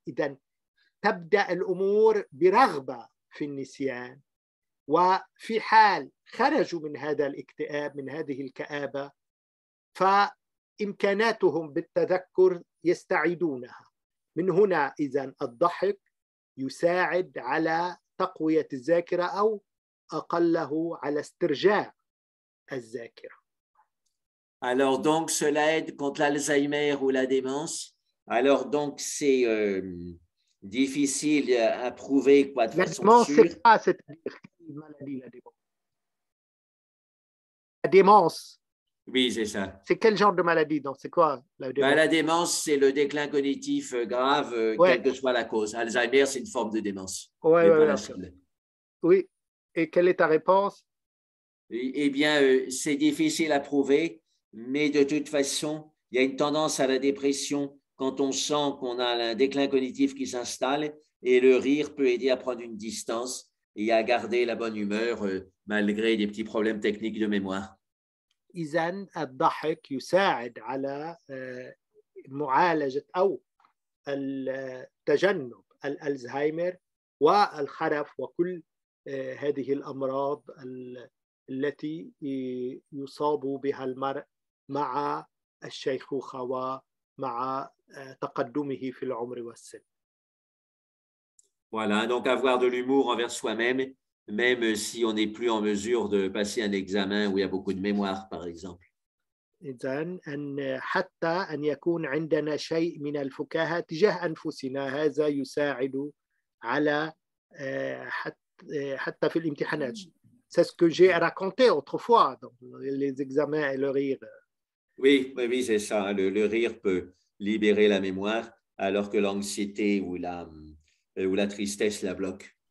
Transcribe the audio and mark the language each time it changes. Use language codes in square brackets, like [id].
[ar] إذن تبدأ الأمور برغبة في النسيان وفي حال خرجوا من هذا الاكتئاب من هذه الكآبة فإمكاناتهم بالتذكر يستعيدونها. من هنا إذن الضحك يساعد على تقوية الذاكرة أو أقله على استرجاع الذاكرة. [fr] Alors donc cela aide contre l'Alzheimer ou la démence. Alors donc c'est difficile à prouver quoi de façon démence, sûre. C'est pas cette maladie, la démence. La démence. Oui, c'est ça. C'est quel genre de maladie? Donc c'est quoi la démence? La démence, c'est le déclin cognitif grave, quelle que soit la cause. Alzheimer, c'est une forme de démence. Oui. Et quelle est ta réponse? Eh bien, c'est difficile à prouver, mais de toute façon, il y a une tendance à la dépression quand on sent qu'on a un déclin cognitif qui s'installe et le rire peut aider à prendre une distance et à garder la bonne humeur malgré des petits problèmes techniques de mémoire. [ar] إذن الضحك يساعد على معالجة أو تجنب الألزهايمر والخرف وكل هذه الأمراض التي يصاب بها المرء مع الشيخوخة ومع تقدمه في العمر والسن. [fr] Voilà, donc avoir de l'humour envers soi-même, même si on n'est plus en mesure de passer un examen où il y a beaucoup de mémoire, par exemple. [ar] إذن أن حتى أن يكون عندنا شيء من الفكاهة تجاه أنفسنا هذا يساعد على حتى في الامتحانات. [fr] C'est ce que j'ai raconté autrefois dans les examens et le rire. Oui, oui, c'est ça. Le rire peut libérer la mémoire alors que l'anxiété ou la tristesse la bloque.